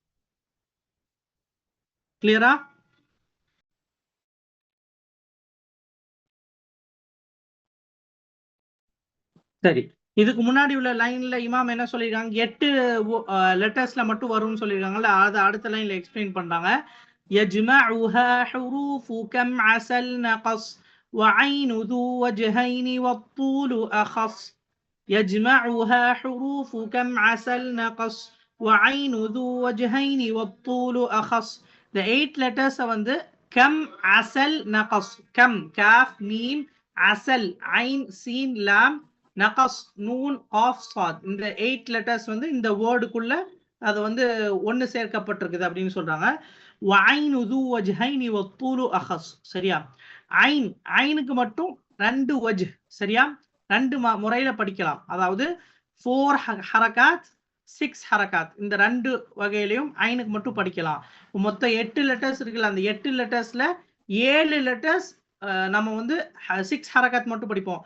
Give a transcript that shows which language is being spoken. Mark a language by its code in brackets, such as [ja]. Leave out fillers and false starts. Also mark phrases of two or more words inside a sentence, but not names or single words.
[ta] கிளியரா? சரி, இதுக்கு முன்னாடி உள்ள லைன்ல இமாம் என்ன சொல்லிருக்காங்க, 8 லெட்டர்ஸ்ல மட்டும் வரும்னு சொல்லிருக்காங்கல்ல, அதை அடுத்த லைன்ல எக்ஸ்பிளைன் பண்றாங்க. [ar] يجمعها حروف كم عسل نقص وعين ذو وجهين والطول أخص. يجمعها حروف كم عسل نقص وعين ذو وجهين والطول أخص. [en] The 8 letters [ta] வந்து [ar] كم عسل نقص. كم كاف ميم عسل عين سين لام نقص نون قاف صاد. [ta] இந்த 8 letters வந்து இந்த வேர்டுக்குள்ள அது வந்து ஒன்னு சேர்க்கப்பட்டிருக்குது அப்படின்னு சொல்றாங்க. [ar] وعين ذو وجهين والطول أخص. [ta] சரியா? ஐன், ஐனுக்கு மட்டும் 2 வஜ். சரியா? 2 முறையில படிக்கலாம். அதாவது 4 ஹரகாத் 6 ஹரகாத். இந்த 2 வகையிலையும் ஐனுக்கு மட்டும் படிக்கலாம். மொத்தம் 8 லெட்டர்ஸ் இருக்குல்ல, அந்த 8 லெட்டர்ஸ்ல 7 லெட்டர்ஸ் நம்ம வந்து 6 ஹரகாத் மட்டும் படிப்போம்.